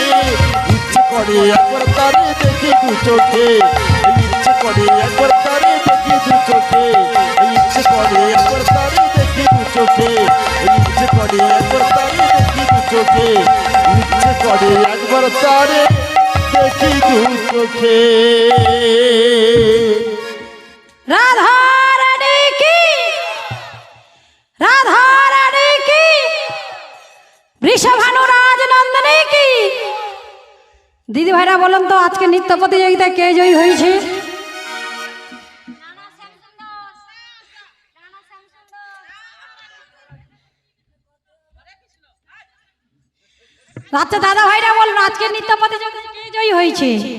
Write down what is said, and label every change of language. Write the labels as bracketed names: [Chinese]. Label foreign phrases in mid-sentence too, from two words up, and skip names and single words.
[Bangla] ইচ্ছে করে একবার তারে দেখি দু চোখে, ইচ্ছে করে একবার তারে দেখি দু চোখে, ইচ্ছে করে একবার তারে দেখি দু চোখে, ইচ্ছে করে একবার তারে দেখি দু চোখে, ইচ্ছে করে একবার তারে দেখি দু চোখে। [Hindi] राधा रानी की, राधा रानी की, वृषभानुराज नंदनी की। [Bangla] দিদি ভাইরা বলেন তো আজকে নৃত্য প্রতিযোগিতায় কে জয়ী হয়েছে? আচ্ছা দাদা ভাইরা বলুন আজকে নৃত্য প্রতিযোগিতায় কে জয়ী হয়েছে?